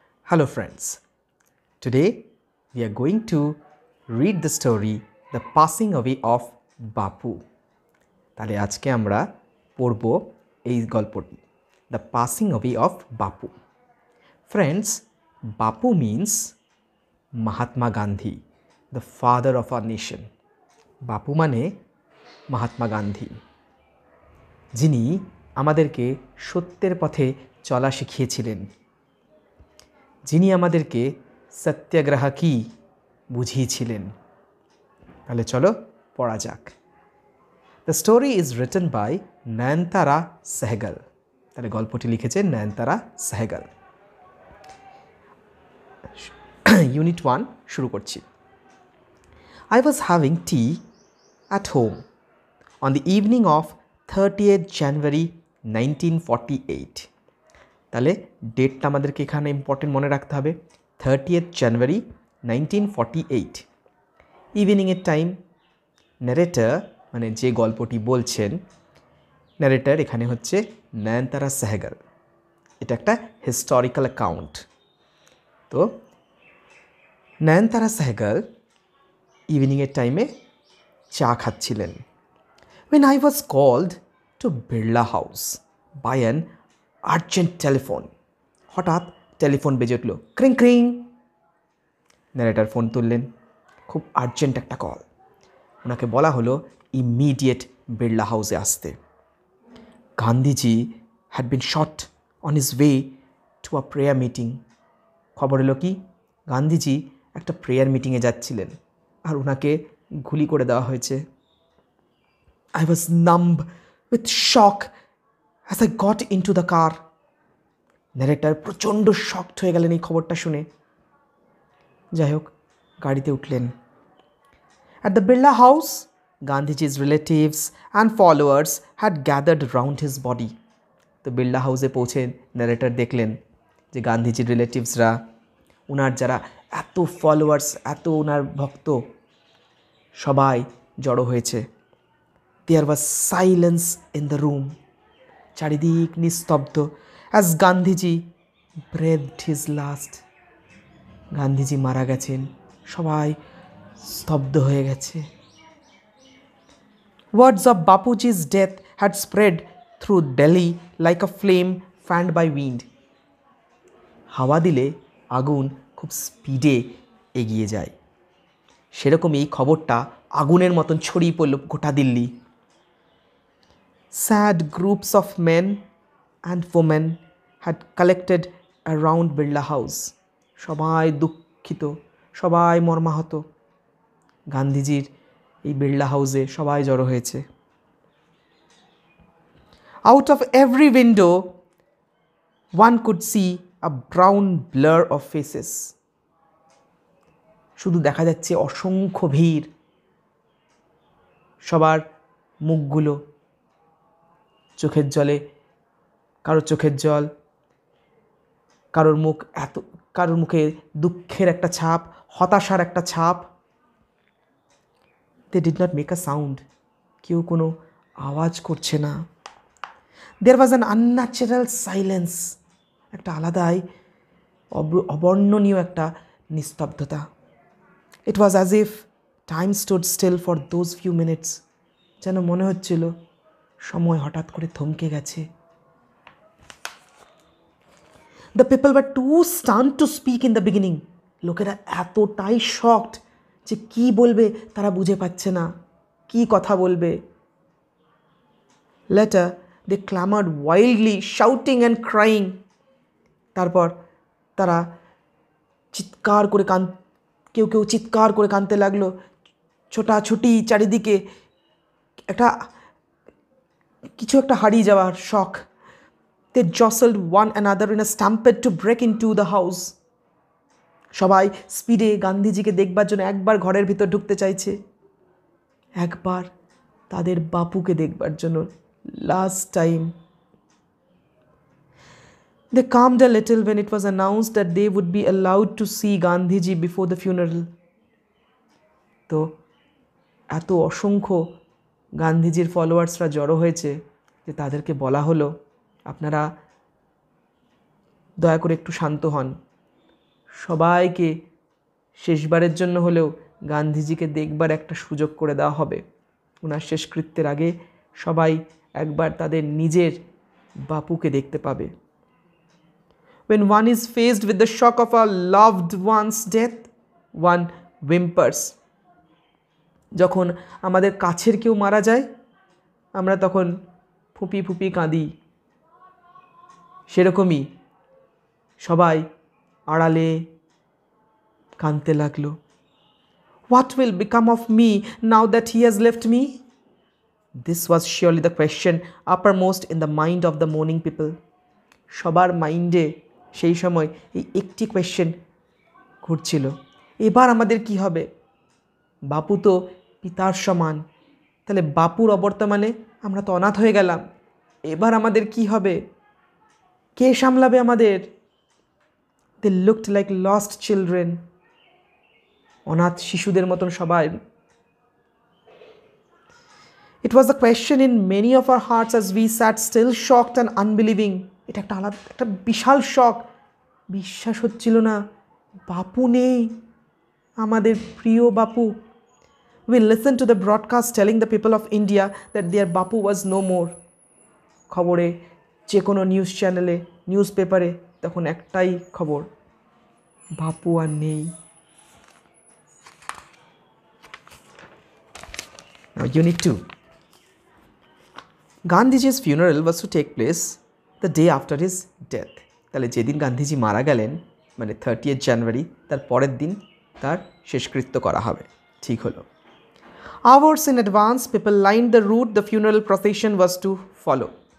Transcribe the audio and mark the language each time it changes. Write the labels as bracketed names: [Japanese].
[English] Hello friends, today we are going to read the story The Passing Away of Bapu. [Bangla] তাহলে আজকে আমরা পড়ব এই গল্পটি The Passing Away of Bapu. [English] Friends, Bapu means Mahatma Gandhi, the father of our nation. [Bangla] বাপু মানে মহাত্মা গান্ধী, যিনি আমাদেরকে সত্যের পথে চলা শিখিয়েছিলেন, যিনি আমাদেরকে সত্যাগ্রহ কি বুঝিয়েছিলেন। তাহলে চলো পড়া যাক। [English] The story is written by Nayantara Sahgal. [Bangla] তাহলে গল্পটি লিখেছে নয়নতারা সেহগল। ইউনিট 1 শুরু করছি। [English] I was having tea at home on the evening of 30th January 1948. [Bangla] তাহলে ডেটটা আমাদেরকে এখানে ইম্পর্টেন্ট মনে রাখতে হবে, 30th January 1948। ইভিনিংয়ের টাইম। ন্যারেটর মানে যে গল্পটি বলছেন, ন্যারেটর এখানে হচ্ছে নয়নতারা সেহগল। এটা একটা হিস্টোরিক্যাল অ্যাকাউন্ট। তো নয়নতারা সেহগল ইভিনিংয়ের টাইমে চা খাচ্ছিলেন। When I was called to Birla House by an urgent telephone. হঠাৎ টেলিফোন বেজে উঠল, ক্রিং ক্রিং। ন্যারেটার ফোন তুললেন, খুব আর্জেন্ট একটা কল। ওনাকে বলা হলো ইমিডিয়েট বিড়লা হাউসে আসতে। [English] Gandhiji had been shot on his way to a prayer meeting. [Bangla] খবর এলো কি, গান্ধীজি একটা প্রেয়ার মিটিংয়ে যাচ্ছিলেন আর ওনাকে গুলি করে দেওয়া হয়েছে। [English] I was numb with shock as I got into the car. [Bangla] Narrator প্রচণ্ড শকড হয়ে গেলেন এই খবরটা শুনে। যাই হোক, গাড়িতে উঠলেন। [English] At the Birla House, Gandhiji's relatives and followers had gathered round his body. [Bangla] তো বিড়লা হাউসে পৌঁছে ন্যারেটার দেখলেন যে গান্ধীজির রিলেটিভসরা, ওনার যারা এত ফলোয়ার্স, এত ওনার ভক্ত, সবাই জড়ো হয়েছে। [English] There was silence in the room. [Bangla] চারিদিক নিস্তব্ধ। [English] As Gandhiji breathed his last. [Bangla] Gandhiji মারা গেছেন, সবাই স্তব্ধ হয়ে গেছে। [English] Words of Bapuji's death had spread through Delhi like a flame fanned by wind. [Bangla] হাওয়া দিলে আগুন খুব স্পিডে এগিয়ে যায়, সেরকমই খবরটা আগুনের মতন ছড়িয়ে পড়ল গোটা Delhi. [English] Sad groups of men and women had collected around Birla House. [Bangla] সবাই দুঃখিত, সবাই মর্মাহত। গান্ধীজির এই বিড়লা হাউসে সবাই জড়ো হয়েছে। [English] Out of every window one could see a brown blur of faces. [Bangla] শুধু দেখা যাচ্ছে অসংখ্য ভিড়, সবার মুখগুলো চোখের জলে, কারোর চোখের জল, কারোর মুখ কারোর মুখে দুঃখের একটা ছাপ, হতাশার একটা ছাপ। [English] They did not make a sound. [Bangla] কেউ কোনো আওয়াজ করছে না। [English] There was an unnatural silence. [Bangla] একটা আলাদাই অবর্ণনীয় একটা নিস্তব্ধতা। [English] It was as if time stood still for those few minutes. [Bangla] যেন মনে হচ্ছিল সময় হঠাৎ করে থমকে গেছে। [English] The people were too stunned to speak in the beginning. [Bangla] লোকেরা এতটাই শকড যে কি বলবে তারা বুঝে পাচ্ছে না, কি কথা বলবে। [English] Later they clamored wildly, shouting and crying. [Bangla] তারপর তারা চিৎকার করে কেউ কেউ চিৎকার করে কাঁদতে লাগলো, ছোটাছুটি চারিদিকে, একটা কিছু একটা হারিয়ে যাওয়ার শখ। [English] They jostled one another in a stampede to break into the house. [Bangla] সবাই স্পিডে গান্ধীজিকে দেখবার জন্য একবার ঘরের ভিতর ঢুকতে চাইছে, একবার তাদের বাপুকে দেখবার জন্য last time. [English] They calmed a little when it was announced that they would be allowed to see Gandhiji before the funeral. [Bangla] তো এত অসংখ্য গান্ধীজির ফলোয়ার্সরা জড়ো হয়েছে যে তাদেরকে বলা হলো, আপনারা দয়া করে একটু শান্ত হন, সবাইকে শেষবারের জন্য হলেও গান্ধীজিকে দেখবার একটা সুযোগ করে দেওয়া হবে। ওনার শেষকৃত্যের আগে সবাই একবার তাদের নিজের বাপুকে দেখতে পাবে। [English] When one is faced with the shock of a loved one's death, one whimpers. [Bangla] যখন আমাদের কাছের কেউ মারা যায় আমরা তখন ফুপি ফুপি কাঁদি। সেরকমই সবাই আড়ালে কাঁদতে লাগলো। [English] What will become of me now that he has left me? This was surely the question uppermost in the mind of the mourning people. [Bangla] সবার মাইন্ডে সেই সময় এই একটি কোয়েশ্চেন ঘুরছিল, এবার আমাদের কি হবে? বাপু তো পিতার সমান, তাহলে বাপুর অবর্তমানে আমরা তো অনাথ হয়ে গেলাম, এবার আমাদের কি হবে? কে সামলাবে আমাদের? [English] They looked like lost children. [Bangla] অনাথ শিশুদের মতন সবাই। [English] It was a question in many of our hearts as we sat still shocked and unbelieving. [Bangla] এটা একটা বিশাল শক, বিশ্বাস হচ্ছিল না বাপু নেই, আমাদের প্রিয় বাপু। [English] We listened to the broadcast telling the people of India that their Bapu was no more. [Bangla] খবরে যে কোনো নিউজ চ্যানেলে, নিউজ পেপারে তখন একটাই খবর, বাপু আর নেই। [English] Now Unit 2. Gandhiji's funeral was to take place the day after his death. [Bangla] তাহলে যেদিন গান্ধীজি মারা গেলেন মানে 30th জানুয়ারি, তার পরের দিন তার শেষকৃত্য করা হবে। ঠিক হলো। [English] Hours in advance people lined the route the funeral procession was to follow.